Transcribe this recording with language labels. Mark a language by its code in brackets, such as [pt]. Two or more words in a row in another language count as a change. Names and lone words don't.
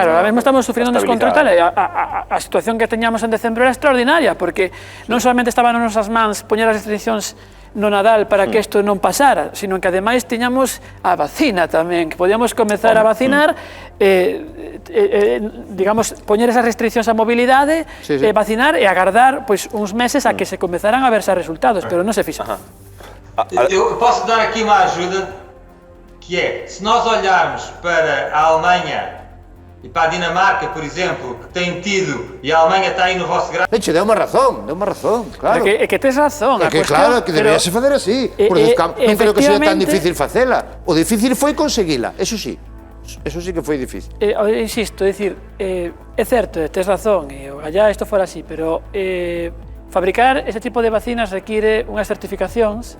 [gl] Claro, ahora mesmo estamos sufriendo un descontrol tal, a situación que teñamos en decembro era extraordinaria, porque non solamente estaban nas nosas mans poñer as restriccións no Nadal para que isto non pasara, sino que ademais tiñamos a vacina tamén, que podíamos comezar a vacinar, digamos, poñer esas restriccións á mobilidade, vacinar e agardar pois, uns meses a que se comezaran a verse resultados, pero non se fixo. [pt] Eu posso dar aqui uma ajuda, que é, se nós olharmos para a Alemanha e para a Dinamarca, por exemplo, que tem tido, e a Alemanha está aí no vosso gráfico. [gl] Leche, deu unha razón, claro. É que tes razón. É que claro, que deberíase facer así. Porque non creo que seja tan difícil facela. O difícil foi conseguila, eso sí. Eso sí que foi difícil. Insisto, é dicir, é certo, tes razón, e allá isto fora así, pero fabricar ese tipo de vacinas require unhas certificacións.